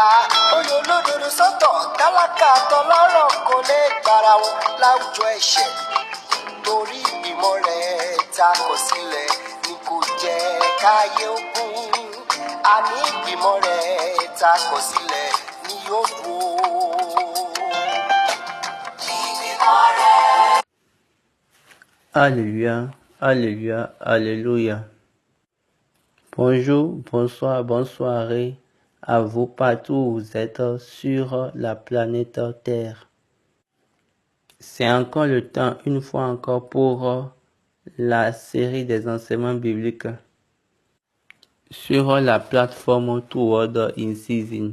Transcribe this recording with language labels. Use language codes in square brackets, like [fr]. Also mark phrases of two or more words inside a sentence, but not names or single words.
[yo] Oyè olódodo sọ́tọ̀, tálákà tọlọ́rọ̀ kò lè gbára wọn láwùjọ ẹ̀ṣẹ̀. Torí ìgbìmọ̀ rẹ̀ ta kọ̀ sílẹ̀ ni kò jẹ́ káyé ogún. Àní ìgbìmọ̀ rẹ̀ ta kọ̀ sílẹ̀ ni yóò wó. Ìgbìmọ̀ rẹ̀. [fr] Alléluia, alléluia, alléluia. Bonjour, bonsoir, bonne soirée à vous partout où vous êtes sur la planète Terre. C'est encore le temps, une fois encore, pour la série des enseignements bibliques sur la plateforme Toward in Season.